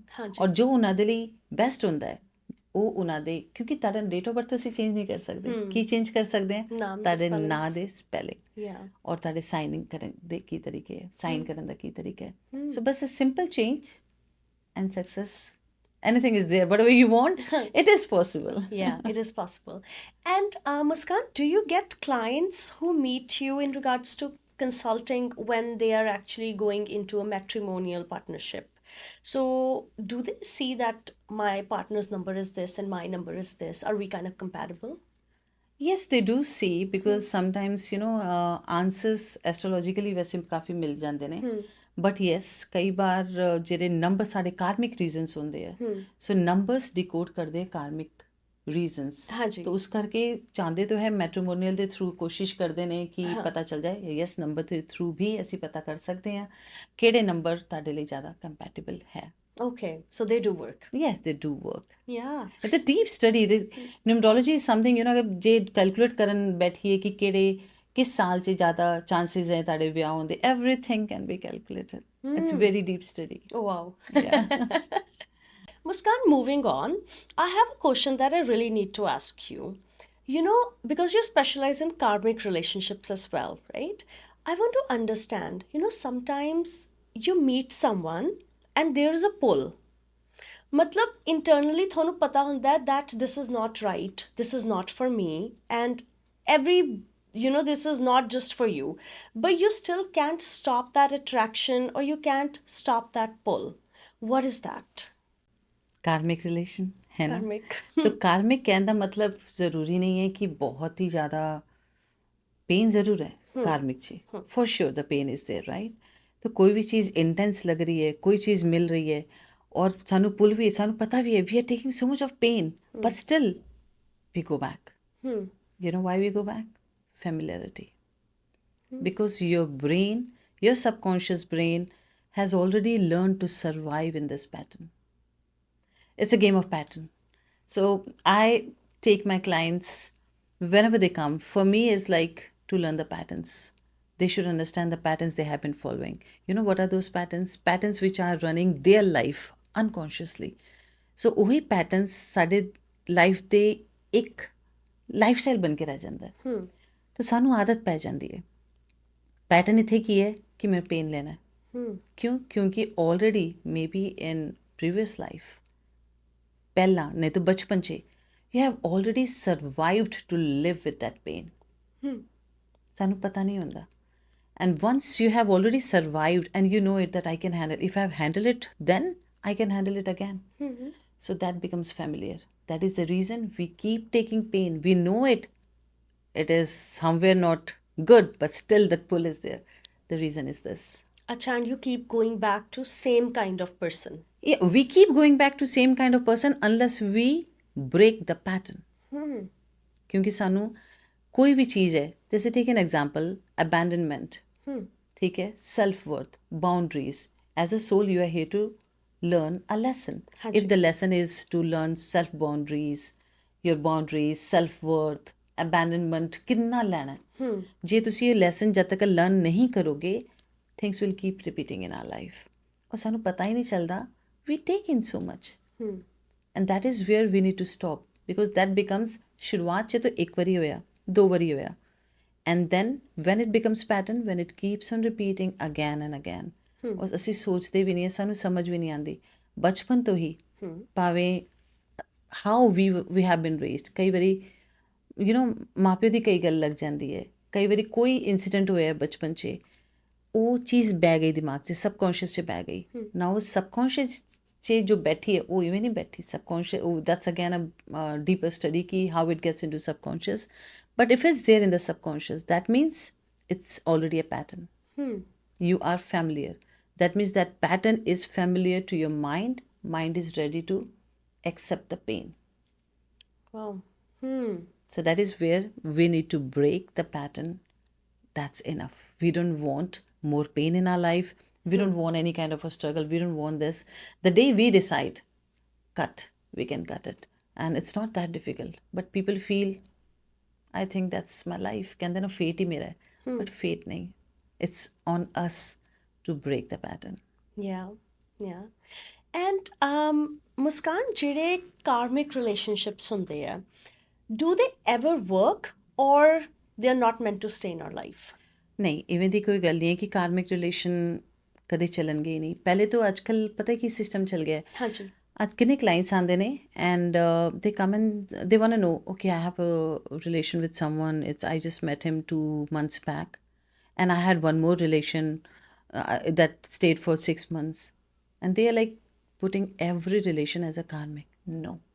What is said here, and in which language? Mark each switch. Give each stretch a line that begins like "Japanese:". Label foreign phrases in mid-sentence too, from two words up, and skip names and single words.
Punjabi: ਹਾਂਜੀ ਔਰ ਜੋ ਉਹਨਾਂ ਦੇ ਲਈ ਬੈਸਟ ਹੁੰਦਾ ਹੈ ਉਹ ਉਹਨਾਂ ਦੇ ਕਿਉਂਕਿ ਤੁਹਾਡਾ
English: date of birth
Punjabi: ਅਸੀਂ ਚੇਂਜ ਨਹੀਂ ਕਰ ਸਕਦੇ ਕੀ ਚੇਂਜ ਕਰ ਸਕਦੇ ਹਾਂ ਨਾਮ ਦੇ ਤੁਹਾਡੇ
English: spellings.
Punjabi: ਨਾਂ ਦੇ ਸਪੈਲਿੰਗ
English: Yeah.
Punjabi: ਔਰ ਤੁਹਾਡੇ ਸਾਈਨਿੰਗ ਕਰਨ ਦੇ ਕੀ ਤਰੀਕੇ ਹੈ ਸਾਈਨ ਕਰਨ ਦਾ ਕੀ ਤਰੀਕਾ ਹੈ ਸੋ ਬਸ
English: a simple change and success anything is there whatever you want it is possible Yeah, it is possible. And Muskan, do you get clients who meet you in regards to consulting when they are actually going into a matrimonial partnership? So, do they see that my partner's number is this and my number is this? Are we kind of compatible? yes they do see because sometimes you know answers astrologically
Punjabi: ਵੈਸੇ ਕਾਫੀ ਮਿਲ ਜਾਂਦੇ ਨੇ
English: but yes
Punjabi: ਕਈ ਵਾਰ ਜਿਹੜੇ ਨੰਬਰ ਸਾਡੇ
English: karmic reasons
Punjabi: ਹੁੰਦੇ ਆ ਸੋ
English: numbers decode
Punjabi: ਕਰਦੇ
English: karmic reasons
Punjabi: ਹਾਂਜੀ ਤਾਂ ਉਸ ਕਰਕੇ ਚਾਹੁੰਦੇ ਤਾਂ ਹੈ ਮੈਟਰੀਮੋਨੀਅਲ ਦੇ ਥਰੂ ਕੋਸ਼ਿਸ਼ ਕਰਦੇ ਨੇ ਕਿ ਪਤਾ ਚੱਲ ਜਾਏ ਯੈਸ ਨੰਬਰ ਦੇ ਥਰੂ ਵੀ ਅਸੀਂ ਪਤਾ ਕਰ ਸਕਦੇ ਹਾਂ ਕਿਹੜੇ ਨੰਬਰ ਤੁਹਾਡੇ ਲਈ ਜ਼ਿਆਦਾ ਕੰਪੈਟੀਬਲ ਹੈ
English: Okay, so they do work. yes they do work Yeah. it's a deep study the numerology is something you know
Punjabi: ਅਗਰ ਜੇ ਕੈਲਕੂਲੇਟ ਕਰਨ ਬੈਠੀਏ ਕਿ ਕਿਹੜੇ ਕਿਸ ਸਾਲ 'ਚ ਜ਼ਿਆਦਾ ਚਾਂਸਸ ਹੈ ਤੁਹਾਡੇ ਵਿਆਹ ਹੋਣ ਦੇ
English: everything can be calculated it's a very deep study Oh, wow. yeah Muskan, moving on, I have a question that I really need to ask you. You know, because you specialize in karmic relationships as well, right? I want to understand, you know, sometimes you meet someone and there is a pull. मतलब internally
Punjabi: ਤੁਹਾਨੂੰ ਪਤਾ ਹੁੰਦਾ ਹੈ
English: that this is not right, this is not for me, and every you know this is not just for you, but you still can't stop that attraction or you can't stop that pull. What is that?
Hindi: कार्मिक रिलेशन है ना
English: Karmic.
Hindi: तो कार्मिक कहने का मतलब ज़रूरी नहीं है कि बहुत ही ज़्यादा पेन ज़रूर है
English: कार्मिक ची for sure the pain is there right
Hindi: तो कोई भी चीज़ इंटेंस लग रही है कोई चीज़ मिल रही है और सानू पुल भी है
English: सानू पता भी है we are taking so much of pain but still we go back you know why we go back familiarity because your brain your subconscious brain has already learned to survive in this pattern it's a game of pattern so I take my clients whenever they come for me is like to learn the patterns they should understand the patterns they have been following you know what are those patterns which are running their life unconsciously so
Punjabi: ਉਹੀ patterns ਸਾਡੇ life ਦੇ ਇੱਕ ਲਾਈਫ ਬਣ ਕੇ ਰਹਿ ਜਾਂਦਾ ਹੈ ਤਾਂ ਸਾਨੂੰ ਆਦਤ ਪੈ ਜਾਂਦੀ ਹੈ ਪੈਟਰਨ ਇੱਥੇ ਕੀ ਹੈ ਕਿ ਮੈਂ ਪੇਨ ਲੈਣਾ ਹੈ ਕਿਉਂ ਕਿਉਂਕਿ
English: already maybe in previous life
Punjabi: ਪਹਿਲਾਂ ਨਹੀਂ ਤਾਂ ਬਚਪਨ 'ਚ
English: You have already survived to live with that pain.
Punjabi: ਸਾਨੂੰ ਪਤਾ ਨਹੀਂ ਹੁੰਦਾ.
English: And once you have already survived and you know it that I can handle, if I have handled it, then I can handle it again. So that becomes familiar. That is the reason we keep taking pain. We know it. It is somewhere not good, but still that pull is there. The reason is this. Acha, and you keep going back to same kind of person. Yeah, we keep going back to same kind of person unless we break the pattern.
Hindi: क्योंकि सानू कोई भी चीज़ है, जैसे
English: take an example abandonment,
Hindi: ठीक है,
English: self worth, boundaries. as a soul you are here to learn a lesson. if the lesson is to learn self boundaries, your boundaries, self worth, abandonment
Punjabi: ਕਿੰਨਾ ਲੈਣਾ ਹੈ. ਜੇ ਤੁਸੀਂ ਇਹ ਲੈਸਨ ਜਦ ਤੱਕ ਲਰਨ ਨਹੀਂ ਕਰੋਗੇ,
English: things will keep repeating in our life.
Punjabi: ਔਰ ਸਾਨੂੰ ਪਤਾ ਹੀ ਨਹੀਂ ਚੱਲਦਾ,
English: we take in so much. and that is where we need to stop, because that becomes
Punjabi: ਸ਼ੁਰੂਆਤ 'ਚ ਤਾਂ ਇੱਕ ਵਾਰੀ ਹੋਇਆ, ਦੋ ਵਾਰੀ ਹੋਇਆ.
English: And then when it becomes pattern, when it keeps on repeating again and again,
Punjabi: ਔਰ ਅਸੀਂ ਸੋਚਦੇ ਵੀ ਨਹੀਂ ਹੈ, ਸਾਨੂੰ ਸਮਝ ਵੀ ਨਹੀਂ ਆਉਂਦੀ ਬਚਪਨ ਤੋਂ ਹੀ. ਭਾਵੇਂ
English: how we have been raised,
Punjabi: ਕਈ ਵਾਰੀ
English: you know
Punjabi: ਮਾਂ ਪਿਓ ਦੀ ਕਈ ਗੱਲ ਲੱਗ ਜਾਂਦੀ ਹੈ, ਕਈ ਵਾਰੀ ਕੋਈ ਇੰਸੀਡੈਂਟ ਹੋਇਆ ਬਚਪਨ 'ਚ, ਉਹ ਚੀਜ਼ ਬਹਿ ਗਈ ਦਿਮਾਗ 'ਚ, ਸਬਕੌਂਸ਼ੀਅਸ 'ਚ ਬਹਿ ਗਈ. ਨਾ ਉਹ ਸਬਕੌਂਸ਼ੀਅਸ 'ਚ ਜੋ ਬੈਠੀ ਹੈ ਉਹ ਇਵੇਂ ਨਹੀਂ ਬੈਠੀ.
English: subconscious, that's again a deeper study ki how it gets into subconscious. But if it's there in the subconscious, that means it's already a pattern. You are familiar. That means that pattern is familiar to your mind. Mind is ready to accept the pain. Wow. So that is where we need to break the pattern. That's enough. We don't want more pain in our life. We don't want any kind of a struggle. We don't want this. The day we decide, cut, we can cut it. And it's not that difficult. But people feel, I think that's my life.
Hindi: कहते ना fate ही मेरा है, but fate नहीं.
English: It's on us to break the pattern. Yeah, yeah. And Muskan, ਜਿਹੜੇ karmic relationships
Punjabi: ਹੁੰਦੇ ਆ,
English: do they ever work or they are not meant to stay in our life?
Hindi: नहीं,
Punjabi: ਇਵੇਂ ਦੀ ਕੋਈ ਗੱਲ ਨਹੀਂ ਹੈ ਕਿ
English: karmic relation
Punjabi: ਕਦੇ ਚੱਲਣਗੇ ਹੀ ਨਹੀਂ. ਪਹਿਲੇ ਤਾਂ ਅੱਜ ਕੱਲ੍ਹ ਪਤਾ ਕੀ ਸਿਸਟਮ ਚੱਲ ਗਿਆ ਹੈ. ਹਾਂਜੀ. ਅੱਜ ਕਿੰਨੇ ਕਲਾਇੰਟਸ ਆਉਂਦੇ ਨੇ
English: and they come and they want to know, okay I have a relation with someone, it's I just met him 2 months back and I had one more relation that stayed for 6 months, and they are like putting every relation as a karmic. No.